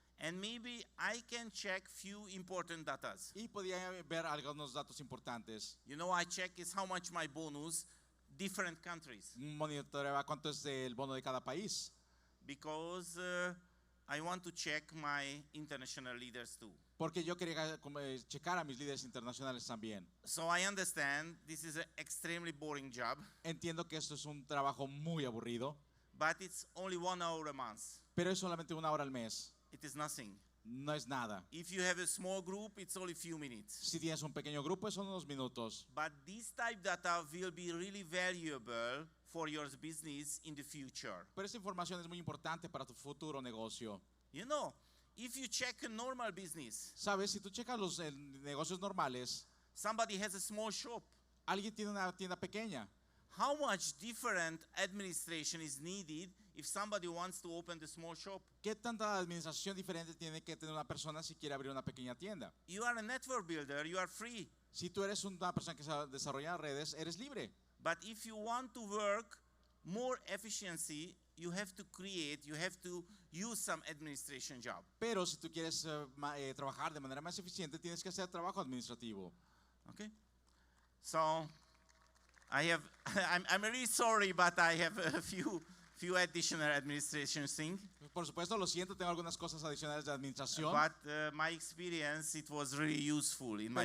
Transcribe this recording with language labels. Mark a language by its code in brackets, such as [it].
[en] And maybe I can check few important datas. [es] y podía ver algunos datos importantes. [en] You know, I check is how much my bonus, different countries. [es] Monitoreaba cuánto es el bono de cada país. [en] Because I want to check my international leaders too. [es] Porque yo quería checar a mis líderes internacionales también. [en] So I understand this is an extremely boring job, [es] Entiendo que esto es un trabajo muy aburrido, [en] but it's only 1 hour a month. [es] pero es solamente una hora al mes. [en] It is nothing. [es] No es nada. [en] If you have a small group, it's only few minutes. [es] Si tienes un pequeño grupo, son unos minutos. [en] But this type data will be really valuable for your business in the future. [es] Pero esta información es muy importante para tu futuro negocio. [en] You know, if you check a normal business, [es] Sabes, si tú checas los negocios normales, [en] somebody has a small shop. [es] alguien tiene una tienda pequeña. [en] How much different administration is needed if somebody wants to open the small shop? [es] ¿Qué tanta administración diferente tiene que tener una persona si quiere abrir una pequeña tienda? [en] You are a network builder, you are free. [es] Si tú eres una persona que desarrolla redes, eres libre. [en] But if you want to work more efficiency, you have to use some administration job. [es] Pero si tú quieres trabajar de manera más eficiente, tienes que hacer trabajo administrativo. [en] Okay? So, I'm really sorry, but I have a few additional administration things. [es] Por supuesto, lo siento, tengo algunas cosas adicionales de administración. [en] But my experience, it was really useful in my